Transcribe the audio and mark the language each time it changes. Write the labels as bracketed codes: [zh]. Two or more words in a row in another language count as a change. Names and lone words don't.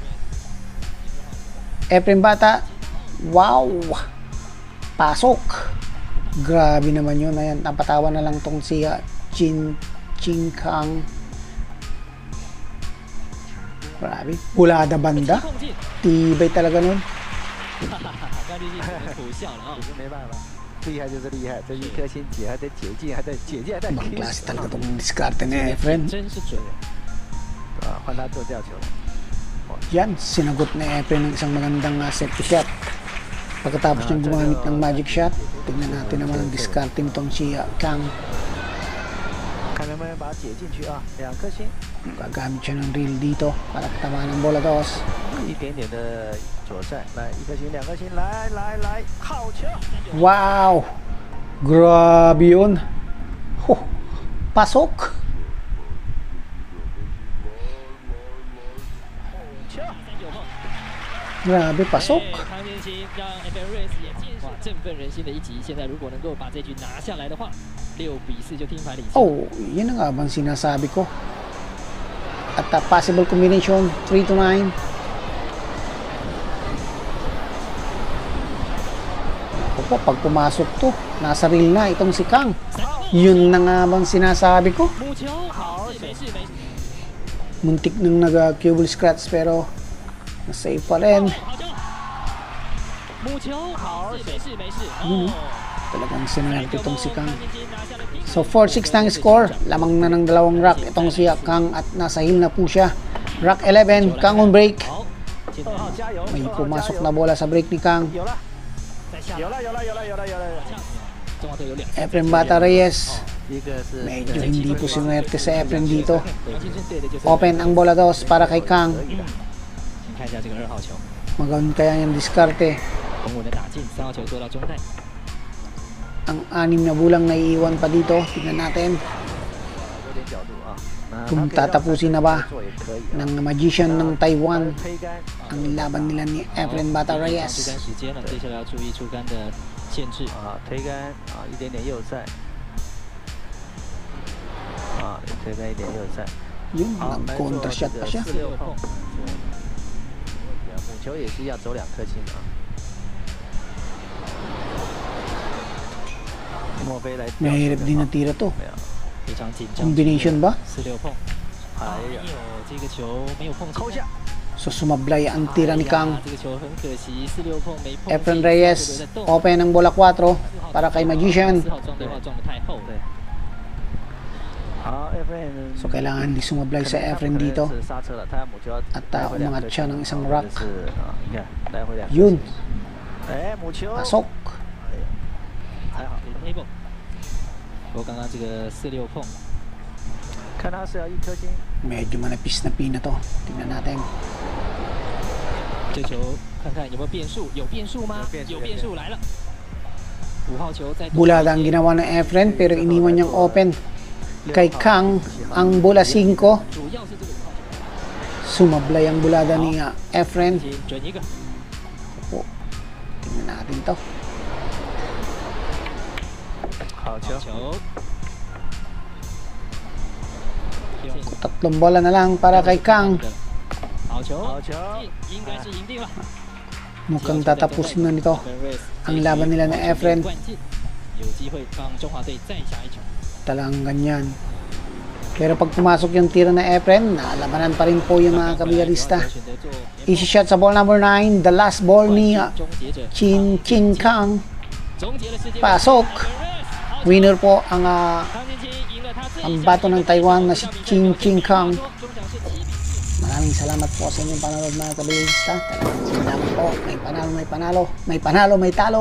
[tl] Efren Bata, wow, pasok. Grabe naman yun. Ayan, napatawa na lang tong si Ching Kang. Grabe, bulada banda. Tibay talaga nun. [zh] 没办法，厉害就是厉害，这一颗心解还得解禁，还得解禁，还得 [tl] Ibang klase talaga itong diskarte ni Efren. [zh] 真是准，对吧？换他做吊球， [tl] Yan, sinagot ni Efren ng isang magandang safety shot. Pagkatapos niyang gumamit ng magic shot, tignan natin naman ang diskarte nitong si Kang. [zh] 看能不能把它解进去啊！2颗星， [tl] Gagamit siya ng reel dito para tamaan ng bola 2. [zh] 一点点的左塞，来1颗星，2颗星，来，好球！ [tl] Wow! Grabe yun. Pasok! [zh] 球， [tl] Grabe, pasok. [zh] 康健兴让 FLRS 也尽是振奋人心的一击。现在如果能够把这局拿下来的话，6-4就听牌领先。 [tl] Oh, yun ang nga bang sinasabi ko. At [en] possible combination, [tl] 3-9. Opo, pag pumasok to, nasa reel na itong si Kang. Yun na nga bang sinasabi ko. [zh] 母球，好，没事没事。 [tl] Muntik nang nag-cubal scratch pero na-save pa rin. [zh] 好球，母球，好，没事没事。 [tl] Talagang sinunod itong si Kang. So 4-6 na ang score. Lamang na ng dalawang rack itong si Kang at nasa heel na po siya. [en] Rack 11, Kang on break. [zh] 好，现在 [tl] May pumasok na bola sa break ni Kang. [zh] 有了，在下有了，有了，有了，有了，有了。中华队有两。 [tl] Efren Bata Reyes. [zh] 一个是 [tl] Medyo hindi po sinuwerte sa Efren dito. [zh] 康健兴队的就是 [tl] Open ang bola dos para kay Kang. [zh] 请看一下这个2号球， [tl] Magawin kaya niyang diskarte. [zh] 稳稳的打进，3号球做到中袋。 [tl] Ang 6 na bulang naiiwan pa dito. Tingnan natin [zh] 有点角度啊。 [tl] kung tatapusin na ba [zh] 做也可以。 [tl] ng Magician ng Taiwan [zh] 推杆， [tl] ang laban nila ni Efren Bata [zh] 出 [tl] Reyes. [zh] 杆时间了，接下来要注意出杆的限制。推杆啊，一点点右塞。推杆一点右塞。 [tl] Yun, [zh] 好，来做 [tl] nag-counter [zh] 这 [tl] shot pa [zh] 个 [tl] siya. [zh] 4-6碰。母球也是要走2颗星啊。莫非来？ [tl] Mahirap din na tira to. [zh] 没有。非常紧张。 [tl] Combination ba? [zh] 4-6碰，哎没呀，有这个球没有碰进。扣下。 [tl] So sumablay ang tira ni Kang. [zh] 这个球很可惜，4-6碰没碰进。 [tl] Efren Reyes, open ang bola 4 para kay Magician. [zh] 4号撞的话撞得太后了。对。好 ，Efren。 [tl] So kailangan di sumablay sa Efren dito. [zh] 是刹车了，他母球要 [tl] At [zh] 来回2 [tl] umangat [zh] 颗 [tl] siya [zh] 星 [tl] ng isang rack. [zh] 是啊，你看来回2颗星。 [tl] Yun, [zh] 哎，母球。 [tl] pasok. [zh] 还好， table。不过刚刚这个4-6碰，看他是要1颗星。 [tl] Medyo manapis na pina to. Tingnan natin. [zh] 这球看看有没有变数？有变数吗？有变数来了。5号球在 [tl] Bulada ang ginawa ng Efren pero iniwan niyang open. Kay Kang, ang bola 5. [zh] 主要是这个5号球。 [tl] Sumablay ang bulada ni Efren. [zh] 准一个。 [tl] Opo. Tingnan natin to. [zh] 好球。球。 [tl] Tatlong bola na lang para kay Kang. [zh] 好球，好球。应该是赢定了。 [tl] Mukhang tatapusin na nito ang laban nila na Efren. [zh] 有机会帮中华队再下一城。 [tl] Talagang ganyan. Pero pag pumasok yung tira na Efren, nalabanan pa rin po yung mga kabilarista. [en] Easy shot [tl] sa [en] ball number 9. The last ball [tl] ni Chin King Kang. Pasok. Winner po ang bato ng Taiwan na si Chin King Kang. Maraming salamat po sa inyong panonood mga kabilarista. Talagang salamat po. May panalo, may panalo. May panalo, may talo.